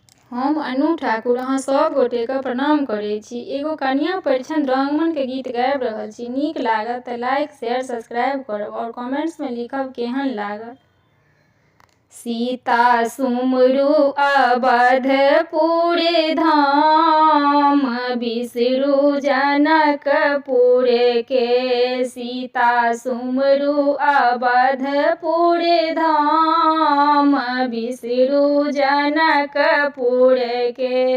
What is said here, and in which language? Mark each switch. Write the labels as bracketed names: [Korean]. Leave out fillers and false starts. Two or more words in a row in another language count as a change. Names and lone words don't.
[Maithili] हम अनु ठाकुर अहाँ सब गोटे के प्रणाम करै छी। एगो कन्या परिछन रंगमन के गीत गाबि रहल छी। नीक लागत तऽ [English] like share subscribe [Maithili] करब और कमेंट्स में लिखब केहन लागत। सीता सुमरु अवधपुर धाम बिसरू जनकपुर के। सीता सुमरु अवधपुर धाम बिसरू जनकपुर के।